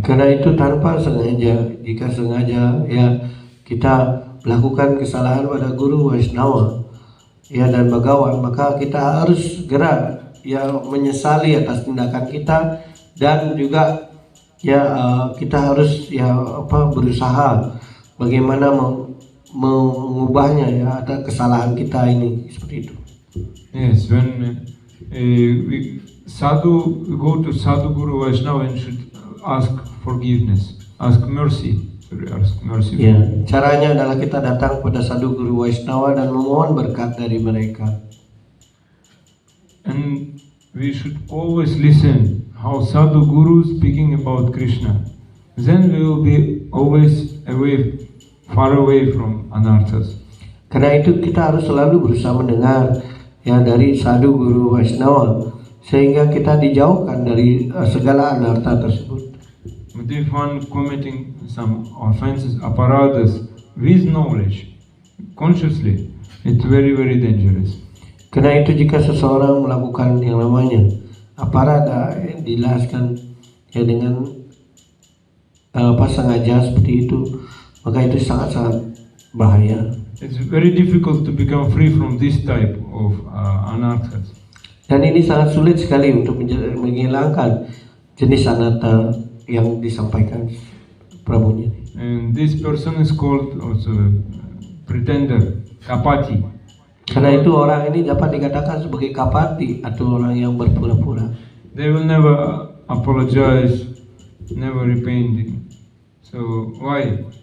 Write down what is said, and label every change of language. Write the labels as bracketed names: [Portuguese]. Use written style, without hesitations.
[Indonesian] Karena itu tanpa sengaja, jika sengaja ya kita melakukan kesalahan pada guru Vaishnava ya dan bagawan, maka kita harus segera ya menyesali atas tindakan kita, dan juga ya kita harus ya berusaha bagaimana mengubahnya ya atas kesalahan kita ini, seperti itu. [English] Yes, when we go to Sadhu Guru Vaishnava and should ask forgiveness, ask mercy. Ask mercy. [Indonesian] Ya, caranya adalah kita datang pada Sadhu Guru Vaishnava dan memohon berkat dari mereka. [English] And we should always listen how Sadhu Guru speaking about Krishna. Then we will be always far away from anarthas. [Indonesian] Karena itu kita harus selalu berusaha mendengar ya dari Sadhu Guru Vaishnava, sehingga kita dijauhkan dari segala anartha tersebut. [English] But if one committing some offenses, aparadhas, with knowledge, consciously, it's very, very dangerous. [Indonesian] Karena itu jika seseorang melakukan yang namanya aparada, dijelaskan ya dengan sengaja seperti itu, maka itu sangat-sangat bahaya. [English] It's very difficult to become free from this type of anarthas. [Indonesian] Dan ini sangat sulit sekali untuk menghilangkan jenis anartha yang disampaikan Prabhunya. [English] And this person is called also pretender, kapati. [Indonesian] Karena itu orang ini dapat dikatakan sebagai kapati atau orang yang berpura-pura. [English] They will never apologize, never repenting. So why?